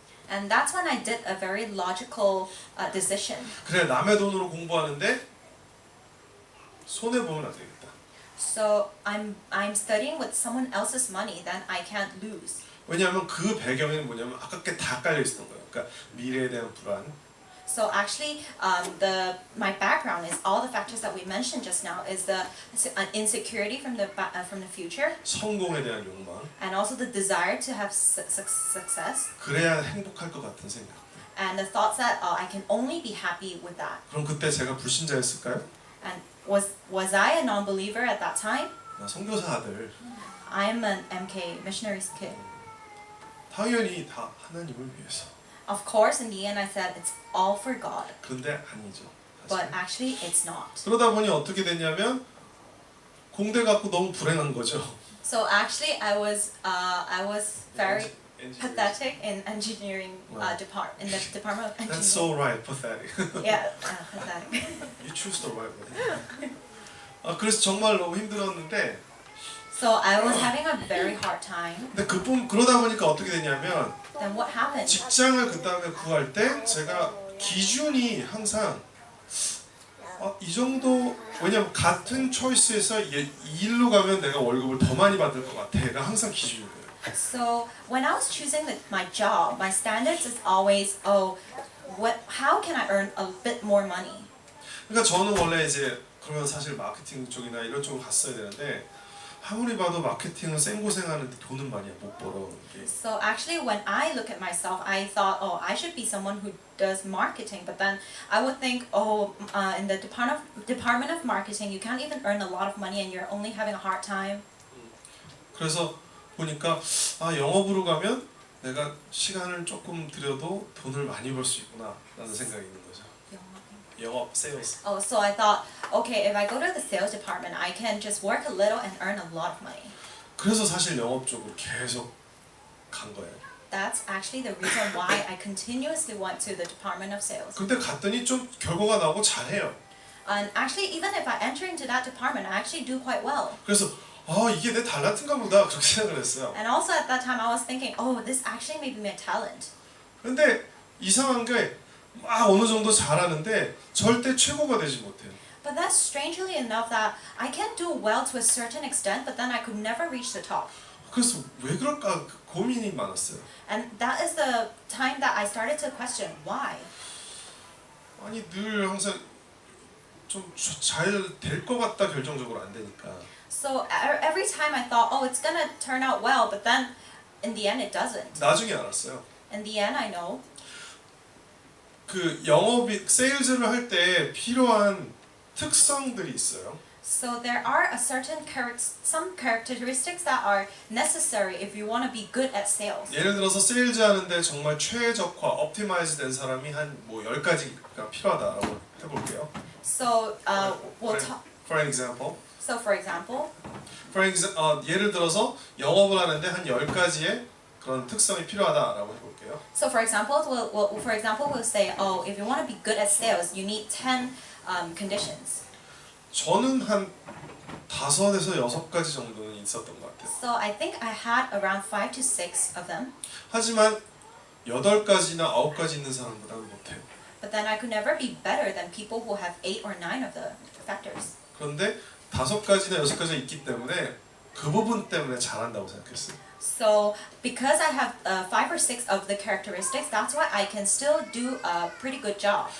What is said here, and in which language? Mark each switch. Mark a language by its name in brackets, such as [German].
[English] And that's when I did a very logical decision. [Korean] 그래 남의 돈으로 공부하는데 손해 보면 안 되겠다. [English] So I'm studying with someone else's money, then I can't lose. [Korean] 왜냐하면 그 배경에는 뭐냐면 아깝게 다 깔려 있었던 거예요. 그러니까 미래에 대한 불안. [English] So actually, my background is all the factors that we mentioned just now is the insecurity from the future, [Korean] 성공에 대한 욕망. [English] and also the desire to have success, [Korean] 그래야 행복할 것 같은 생각. [English] and the thoughts that I can only be happy with that. [Korean] 그럼 그때 제가 불신자였을까요? [English] And was I a non-believer at that time? [Korean] 나 선교사 아들. [English] I'm an MK missionary's kid. [Korean] 당연히 다 하나님을 위해서. [English] Of course, in the end, I said it's all for God. [Korean] 그런데 아니죠. [English] but actually it's not. [Korean] 그러다 보니 어떻게 됐냐면 공대 갖고 너무 불행한 거죠. [English] So actually I was very Engineering. pathetic in engineering Wow. in the department of engineering. That's so right, pathetic. Yeah, pathetic. You choose the right word. [Korean] 그래서 정말 너무 힘들었는데 [English] So I was having a very hard time. [Korean] 근데 그러다 보니까 어떻게 됐냐면 [English] Then what happened? [Korean] 직장을 그 다음에 구할 때 제가 기준이 항상 이 정도 왜냐면 같은 초이스에서 이 일로 가면 내가 월급을 더 많이 받을 것 같아가 항상 기준이에요. [English] So when I was choosing my job, my standards is always, how can I earn a bit more money? [Korean] 그러니까 저는 원래 이제 그러면 사실 마케팅 쪽이나 이런 쪽으로 갔어야 되는데 아무리 봐도 마케팅은 생고생하는데 돈은 많이 못 벌어. 이게. [English] So actually when I look at myself, I thought, I should be someone who does marketing. But then I would think, in the department of marketing, you can't even earn a lot of money and you're only having a hard time. [Korean] 그래서 보니까 영업으로 가면 내가 시간을 조금 들여도 돈을 많이 벌 수 있구나 라는 생각이 있는 거죠. 영업, sales. [English] So I thought, okay, if I go to the sales department, I can just work a little and earn a lot of money. [Korean] 그래서 사실 영업 쪽으로 계속 간 거예요. [English] That's actually the reason why I continuously went to the department of sales. [Korean] 근데 갔더니 좀 결과가 나오고 잘해요. [English] And actually, even if I enter into that department, I actually do quite well. [Korean] 그래서 이게 내 달란트인가 보다 그렇게 생각을 했어요. [English] And also at that time, I was thinking, this actually may be my talent. [Korean] 근데 이상한 게 막 어느 정도 잘하는데 절대 최고가 되지 못해요. [English] But that's strangely enough that I can do well to a certain extent, but then I could never reach the top. [Korean] 그래서 왜 그럴까 고민이 많았어요. [English] And that is the time that I started to question why. [Korean] 아니 늘 항상 좀 잘 될 것 같다 결정적으로 안 되니까. [English] So every time I thought, it's gonna turn out well, but then in the end it doesn't. [Korean] 나중에 알았어요. [English] In the end, I know. [Korean] 그 영업이 세일즈를 할 때 필요한 특성들이 있어요. [English] So there are some characteristics that are necessary if you want to be good at sales. [Korean] 예를 들어서 세일즈 하는데 정말 최적화, 옵티마이즈 된 사람이 한 뭐 10가지가 필요하다라고 해볼게요. [English] So we'll talk. For an example. So for example, [Korean] 예를 들어서 영업을 하는데 한 10가지의 그런 특성이 필요하다라고 해볼게요. [English] So for example, we'll say, if you want to be good at sales, you need 10 conditions. [Korean] 저는 한 5에서 6가지 정도는 있었던 것 같아요. [English] So I think I had around 5 to 6 of them. [Korean] 하지만 8가지나 9가지 있는 사람보다는 못해요. [English] But then I could never be better than people who have 8 or 9 of the factors. [Korean] 그런데 5가지나 6가지가 있기 때문에 그 부분 때문에 잘한다고 생각했어요. [English] So because I have 5 or 6 of the characteristics, that's why I can still do a pretty good job.